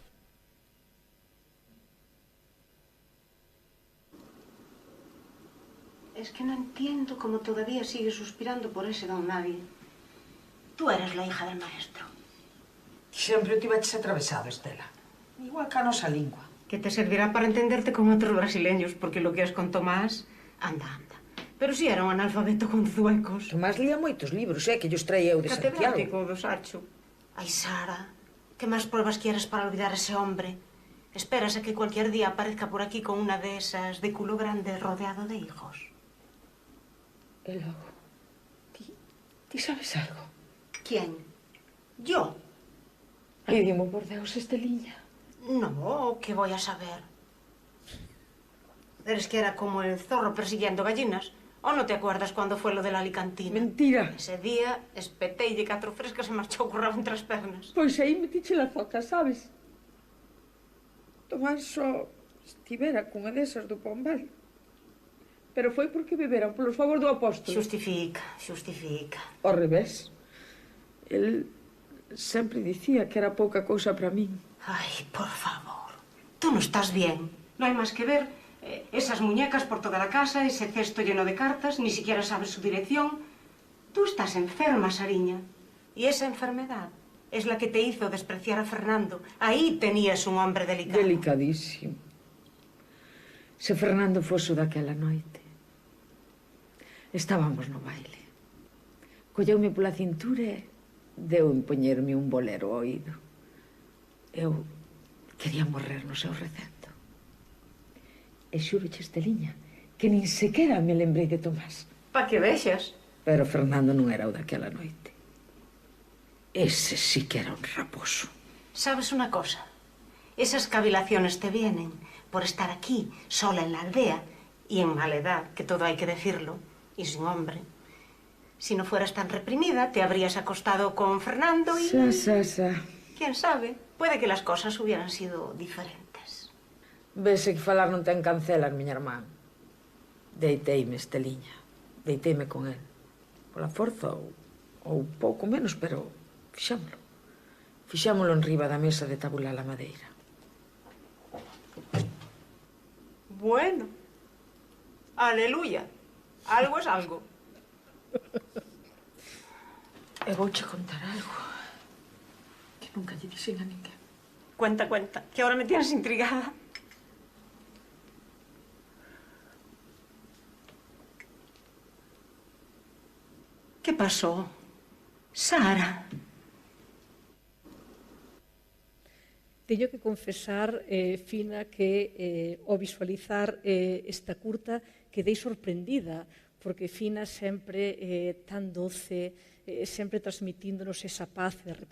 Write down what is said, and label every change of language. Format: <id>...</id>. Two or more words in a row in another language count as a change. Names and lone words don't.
<es>Es que no entiendo cómo todavía sigues suspirando por ese don nadie. Tú eres la hija del maestro.</es> <gl>Sempre o tiveches atravesado, Estela. Igual que a nosa lingua.</gl> <es>Que te servirá para entenderte con otros brasileños, porque lo que es con Tomás, anda. Pero si era un analfabeto con zuecos.</es> <gl>Tomás lía moitos libros, que llos traía eu de Santiago. Catedrático do Sacho.</gl> <es>Ay, Sara, ¿qué más pruebas quieres para olvidar a ese hombre? ¿Esperas a que cualquier día aparezca por aquí con una de esas de culo grande rodeado de hijos?</es> <gl>E logo, ti sabes algo?</gl> <es>¿Quién? ¿Yo?</es> <gl>Ai, dimo por Deus, Esteliña.</gl> <es>No, ¿qué voy a saber? ¿Eres que era como el zorro persiguiendo gallinas? ¿O no te acuerdas cuando fue lo de la alicantina? Mentira.</es> <gl>Ese día espeteille 4 frescas e marchou co rabo entre as pernas. Pois aí metiche la foca, sabes? Tomás só estivera cunha desas do Pombal. Pero foi porque beberan polos favor do apóstolo. Xustifica. Ao revés. El sempre dicía que era pouca cousa para min.</gl> <es>Ay, por favor. Tú no estás bien. No hay más que ver esas muñecas por toda la casa, ese cesto lleno de cartas, ni siquiera sabes su dirección. Tú estás enferma, Sariña. Y esa enfermedad es la que te hizo despreciar a Fernando. Ahí tenías un hombre delicado. Delicadísimo.</es> <gl>Se Fernando foso daquela noite. Estábamos no baile. Colleume pola cintura e deu en poñerme un bolero ao oído. Eu quería morrer no seu recento. E xúroche, Esteliña, que nin sequera me lembrei de Tomás. Pa que vexas. Pero Fernando non era o daquela noite. Ese sí que era un raposo.</gl> <es>¿Sabes una cosa? Esas cavilaciones te vienen por estar aquí, sola en la aldea, y en mala edad, que todo hay que decirlo, y sin hombre. Si no fueras tan reprimida, te habrías acostado con Fernando y... ¿Quién sabe? Puede que las cosas hubieran sido diferentes.</es> <gl>Vese que falar non ten cancelas, miña irmán. Deiteime, Esteliña. Deiteime con el. Pola forza ou pouco menos, pero fixámolo. Fixámolo en riba da mesa de tabula la madeira.</gl> <es>Bueno. Aleluya. Algo es algo.</es> <gl>E vouche contar algo que nunca lle dixen a ninguén.</gl> <es>Cuenta, que ahora me tienes intrigada. ¿Qué pasó? Sara.</es> <gl>Teño que confesar, Fina, que ao visualizar esta curta quedei sorprendida, porque Fina sempre tan doce, sempre transmitíndonos esa paz de repente.</gl>